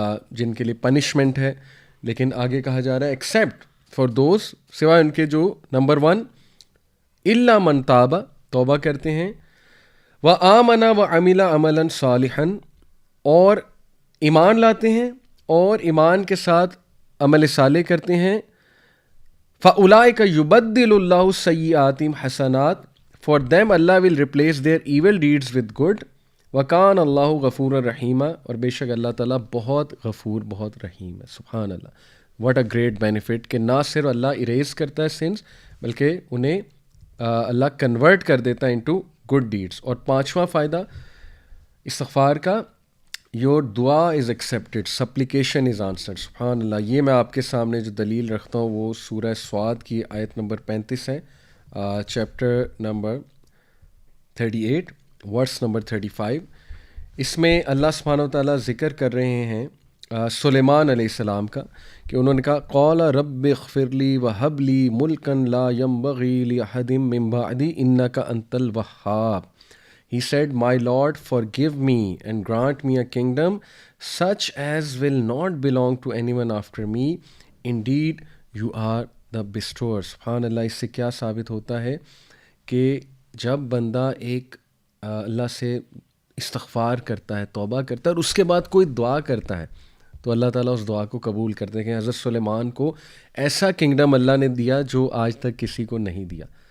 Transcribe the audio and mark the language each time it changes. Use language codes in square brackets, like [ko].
[ur] جن کے لیے پنشمنٹ ہے، لیکن آگے کہا جا رہا ہے [en] except for those, [ur] سوائے ان کے جو نمبر 1 [ar] الا من تاب، [ur] توبہ کرتے ہیں، [ar] وآمن وعمل عملا صالحا، [ur] اور ایمان لاتے ہیں اور ایمان کے ساتھ عمل صالح کرتے ہیں. [ar] فاولئک یبدل اللہ سیئاتہم حسنات، [en] For them اللہ will replace their evil deeds with good. [ar] وکان اللہ غفور الرحیم، [ur] اور بے شک اللہ تعالیٰ بہت غفور بہت رحیم ہے. سبحان اللہ. [en] what a great benefit [ur] کہ نہ صرف اللہ اریز کرتا ہے سنس بلکہ انہیں اللہ کنورٹ کر دیتا ہے انٹو گڈ ڈیڈس. اور 5واں فائدہ استغفار کا، [en] Your دعا is accepted, supplication is answered. [ur] سبحان اللہ. یہ میں آپ کے سامنے جو دلیل رکھتا ہوں وہ سورہ صاد کی آیت نمبر 35 ہے، چیپٹر نمبر 38 ورس نمبر 35. اس میں اللہ سبحانہ و تعالیٰ ذکر کر رہے ہیں سلیمان علیہ السلام کا، کہ انہوں نے کہا [ar] قال رب اغفر لی وہب لی ملکا لا ينبغی لأحد من بعدی انک انت الوہاب. [en] He said, My Lord, forgive me and grant me a kingdom such as will not belong to anyone after me. Indeed, you are the bestower. [ur] سبحان اللہ. اس سے کیا ثابت ہوتا ہے کہ جب بندہ ایک اللہ سے استغفار کرتا ہے، توبہ کرتا ہے، اور اس کے بعد کوئی دعا کرتا ہے تو اللہ تعالیٰ اس دعا کو قبول کرتے ہیں. کہ حضرت سلیمان کو ایسا کنگڈم اللہ نے دیا جو آج تک کسی کو نہیں دیا.